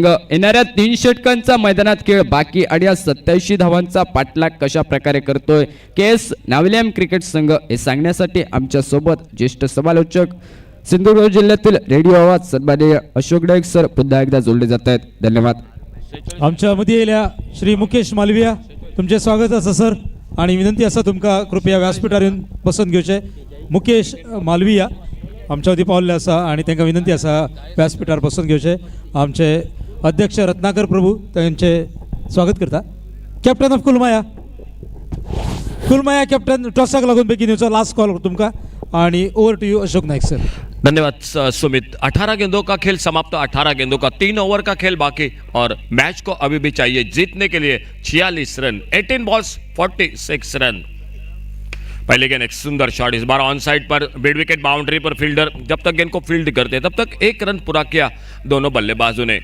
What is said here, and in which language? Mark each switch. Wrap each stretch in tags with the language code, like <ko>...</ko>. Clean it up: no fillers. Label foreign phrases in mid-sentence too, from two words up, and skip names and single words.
<mr>येणाऱ्या 3 षटकांचा मैदानात खेळ बाकी आणि या 87 धावांचा पाठलाग कशा प्रकारे करतोय केस नावलेम क्रिकेट संघ हे सांगण्यासाठी आमच्या सोबत ज्येष्ठ समालोचक सिंधुदुर्ग जिल्ह्यातील रेडिओ आवाज सन्माननीय अशोक नाईक सर पुन्हा एकदा जोडले जात आहेत. धन्यवाद.</mr> <kok>आमच्या मध्ये येयल्या श्री मुकेश मालविया तुमचे स्वागत आसा सर आणि विनंती आसा तुमकां कृपया व्यासपीठार येवन बसून घेवचें. मुकेश मालविया आमच्या मदीं पावल्ले आसा आणि तांकां विनंती आसा व्यासपीठार बसून घेवचें. आमचे अध्यक्ष रत्नाकर प्रभू तांचे स्वागत करता.</kok> <en>captain of</en> <kok>कुलमाया कॅप्टन टॉसाक लागून बेगीन येवचो.</kok> <en>last call</en> <kok>तुमकां आणि</kok> <en>over to you</en> <kok>अशोक नाईक सर.</kok> <hi>धन्यवाद सुमित. 18 गेंदों का खेल समाप्त. 18 गेंदों का 3 ओवर का खेल बाकी और मैच को अभी भी चाहिए जीतने के लिए 46 रन.</hi> <en>18 balls 46 runs.</en> <hi>पहले गेंद एक सुंदर शॉट, इस बार</hi> <en>on side</en> <hi>पर</hi> <en>mid wicket boundary</en> <hi>पर फील्डर जब तक गेंद को फील्ड करते तब तक 1 रन पूरा किया दोनों बल्लेबाजों ने.</hi>